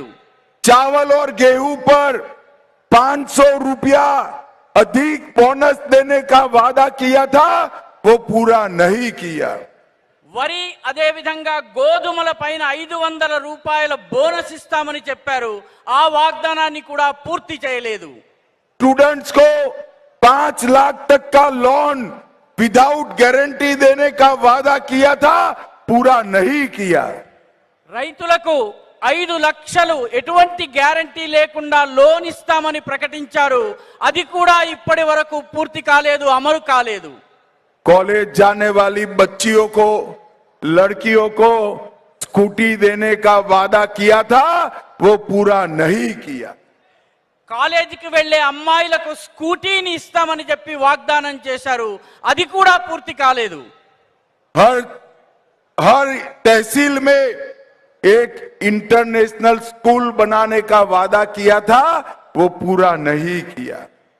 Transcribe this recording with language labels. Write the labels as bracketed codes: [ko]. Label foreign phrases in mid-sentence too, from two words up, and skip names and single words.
[hi] चावल और गेहूं पर 500 रुपया अधिक बोनस देने का वादा किया था, वो पूरा नहीं किया। [te] వరి అదే విధంగా గోధుమల పైన 500 రూపాయల బోనస్ ఇస్తామని చెప్పారు, ఆ వాగ్దానాన్ని కూడా పూర్తి చేయలేదు। [hi] स्टूडेंट्स को 5 लाख तक का लोन [en] without guarantee [hi] देने का वादा किया था, पूरा नहीं किया। [te] రైతులకు 5 లక్షలు ఎటువంటి గ్యారంటీ లేకుండా లోన్ ఇస్తామని ప్రకటించారు, అది కూడా ఇప్పటి వరకు పూర్తి కాలేదు, అమలు కాలేదు। [hi] कॉलेज जाने वाली बच्चियों को, लड़कियों को स्कूटी देने का वादा किया था, वो पूरा नहीं किया। [te] కాలేజీకి వెళ్లే అమ్మాయిలకు స్కూటీని ఇస్తామని చెప్పి వాగ్దానం చేశారు, అది కూడా పూర్తి కాలేదు। [hi] हर तहसील में एक इंटरनेशनल स्कूल बनाने का वादा किया था, वो पूरा नहीं किया।